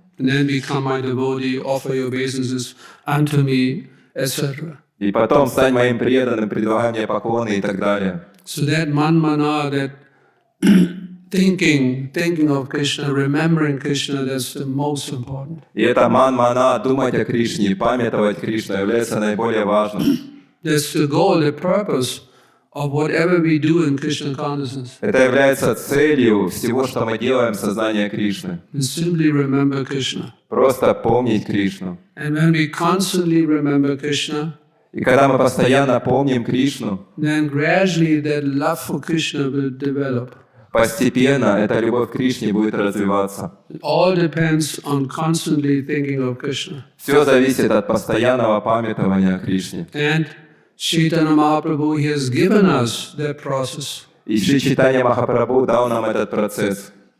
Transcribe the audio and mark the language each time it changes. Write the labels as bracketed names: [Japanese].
[English] And then become my devotee, offer your obeisances unto me, etc. [Russian] и потом стань моим преданным, предлагай мне поклоны» и так далее. [English] So that manmana, that thinking of Krishna, remembering Krishna, that's the most important. [Russian] И это ман-мана, думать о Кришне, памятовать Кришну является наиболее важным. [English] That's the goal, the purpose of whatever we do in Krishna consciousness. [Russian] Это является целью всего, что мы делаем в сознании Кришны. [English] And simply remember Krishna. [Russian] Просто помнить Кришну. [English] And when we constantly remember Krishna, [Russian] И когда мы постоянно помним Кришну, [English] then gradually that love for Krishna will develop. [Russian] постепенно эта любовь к Кришне будет развиваться. [English] It all depends on constantly thinking of Krishna. [Russian] Все зависит от постоянного памятования о Кришне. [English] And Chaitanya Mahaprabhu, he has given us that process. [Russian] И Шри Чайтанья Махапрабху дал нам этот процесс,